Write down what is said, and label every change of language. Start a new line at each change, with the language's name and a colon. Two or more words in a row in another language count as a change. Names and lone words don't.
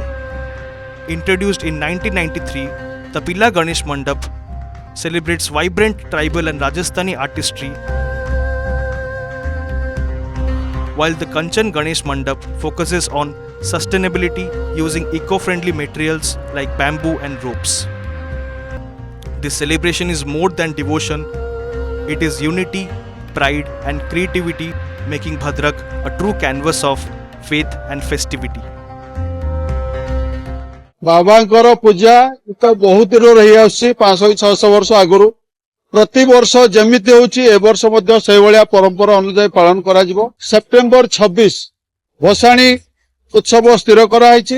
English: Introduced in 1993, the Pila Ganesh Mandap celebrates vibrant tribal and Rajasthani artistry, while the Kanchan Ganesh Mandap focuses on sustainability using eco-friendly materials like bamboo and ropes. This celebration is more than devotion, it is unity, pride and creativity, making Bhadrak a true canvas of faith and festivity.
Odia: ବାବାଙ୍କର ପୂଜା ତ ବହୁତ ଦିନ ରହି ଆସି 500-600 ବର୍ଷ ଆଗୁ ପ୍ରତି ବର୍ଷ ଜମିତି ହୋଇଚି ଏ ବର୍ଷ ମଧ୍ୟ ସେ ଭଳିଆ ପରମ୍ପରା ଅନୁସାର ପାଳନ କରା ଯିବ। ସେପ୍ଟେମ୍ବର 26 ଭସାଣି ଉତ୍ସବ ସ୍ଥିର କରା ଯାଇଛି।